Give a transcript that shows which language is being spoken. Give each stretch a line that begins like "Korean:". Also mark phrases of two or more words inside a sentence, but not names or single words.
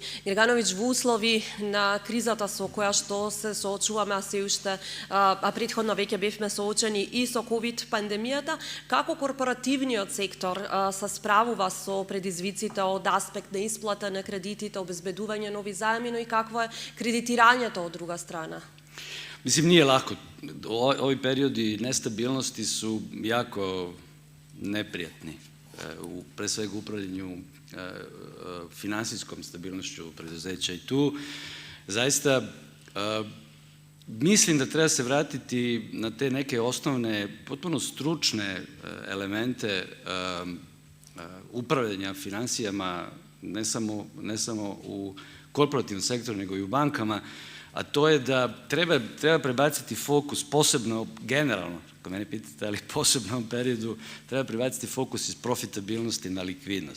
Macedonian: Грегановиќ, во услови на кризата со која што се соочуваме, а се уште, претходно веќе бевме соочени и со ковид пандемијата, како корпоративниот сектор се справува со предизвиците од аспект на исплата на кредитите, обезбедување нови заеми, но и какво е кредитирањето од друга страна?
Serbian: Мислим, nije лако. Ови периоди нестабилности су јако непријатни. Pre svega upravljanju finansijskom stabilnošću preduzeća i tu zaista mislim da treba se vratiti na te neke osnovne, potpuno stručne elemente upravljanja finansijama, ne samo u korporativnom sektoru, nego i u bankama, a to je da treba prebaciti fokus, posebno generalno, ako mene pitate, ali posebno u ovom periodu, treba prebaciti fokus iz profitabilnosti na likvidnost.